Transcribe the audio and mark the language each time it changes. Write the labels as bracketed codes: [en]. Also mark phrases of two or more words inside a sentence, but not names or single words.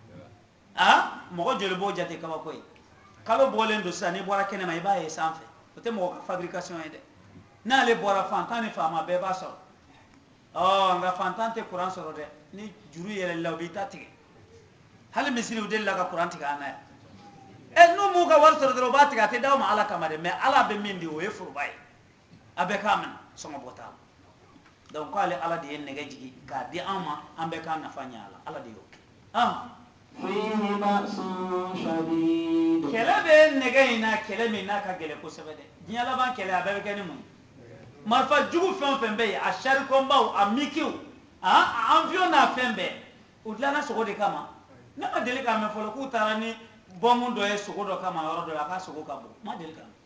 [bm] mɔgɔ joli b'o jate kabako ye kalo bɔlen don sisan n'i bɔra kɛnɛma i b'a ye sanfɛ o tɛ mɔgɔ ka fabrication ye dɛ n'ale bɔra fantan ni faama bɛɛ b'a sɔrɔ nka fantan tɛ kuran sɔrɔ dɛ ni juru yɛlɛla u b'i ta tigɛ hali misiriw delila ka kuran tigɛ an na yan n'u m'u ka wari sɔrɔ dɔrɔn u b'a tigɛ a tɛ d'aw ma ala kama dɛ mais ala bɛ min di o ye foroba ye a bɛɛ k'a minɛ sɔngɔ bɔ t'a la donc k'ale ala de ye nɛgɛ jigi k'a di an ma an bɛɛ k'a nafa ɲɛ a la ala de y'o kɛ [ar] فيه بأس شديد [bm] kɛlɛ bɛ nɛgɛ in na kɛlɛ min n'a ka gɛlɛn kosɛbɛ dɛ diɲɛ laban kɛlɛ a bɛɛ bɛ kɛ ni mun ye marifa jugu fɛn o fɛn bɛ yen a sarikɔnbaw a mikiw a avion n'a fɛn bɛɛ u dilanna sogo de kama ne ma deli k'a mɛn fɔlɔ k'u taara ni bɔnmu dɔ ye sogo dɔ kama yɔrɔ dɔ la a ka sogo ka bon ma deli k'a